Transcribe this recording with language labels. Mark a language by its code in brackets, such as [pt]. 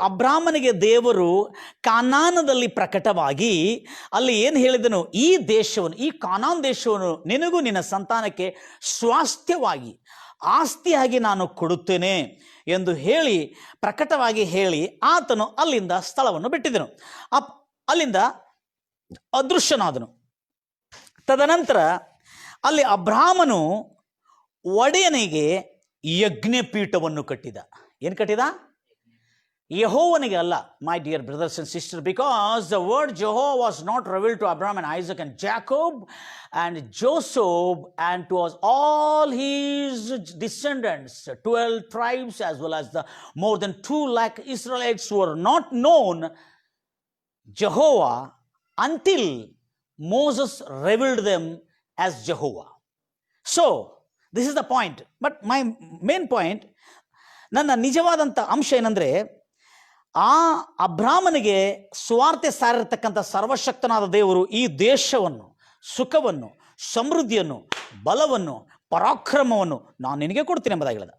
[kn] ಅಬ್ರಾಹ್ಮನಿಗೆ ದೇವರು ಕಾನಾನದಲ್ಲಿ ಪ್ರಕಟವಾಗಿ ಅಲ್ಲಿ ಏನು ಹೇಳಿದನು, ಈ ದೇಶವನ್ನು, ಈ ಕಾನಾನ್ ದೇಶವನ್ನು ನಿನಗೂ ನಿನ್ನ ಸಂತಾನಕ್ಕೆ ಸ್ವಾಸ್ಥ್ಯವಾಗಿ, ಆಸ್ತಿಯಾಗಿ ನಾನು ಕೊಡುತ್ತೇನೆ ಎಂದು ಹೇಳಿ, ಪ್ರಕಟವಾಗಿ ಹೇಳಿ ಆತನು ಅಲ್ಲಿಂದ ಸ್ಥಳವನ್ನು ಬಿಟ್ಟಿದ್ದನು. ಅಲ್ಲಿಂದ ಅದೃಶ್ಯನಾದನು. ತದನಂತರ ಅಲ್ಲಿ ಅಬ್ರಾಹ್ಮನು ಒಡೆಯನಿಗೆ ಯಜ್ಞಪೀಠವನ್ನು ಕಟ್ಟಿದ. ಏನು ಕಟ್ಟಿದ? ಯೆಹೋವನಿಗೆ ಅಲ್ಲ, [en] My dear brothers and sister, because the word Jehovah was not revealed to Abraham and Isaac and Jacob and Joseph and to all his descendants, 12 tribes as well as the more than 2 lakh Israelites who were not known Jehovah until Moses revealed them as Jehovah. So this is the point, but my main point, [kn] ನನ್ನ ನಿಜವಾದಂಥ ಅಂಶ ಏನಂದರೆ, ಆ ಅಬ್ರಾಮನಿಗೆ ಸುವಾರ್ತೆ ಸಾರಿರ್ತಕ್ಕಂಥ ಸರ್ವಶಕ್ತನಾದ ದೇವರು ಈ ದೇಶವನ್ನು, ಸುಖವನ್ನು, ಸಮೃದ್ಧಿಯನ್ನು, ಬಲವನ್ನು, ಪರಾಕ್ರಮವನ್ನು ನಾನು ನಿನಗೆ ಕೊಡ್ತೀನಿ ಎಂಬುದಾಗಿ ಹೇಳಿದ.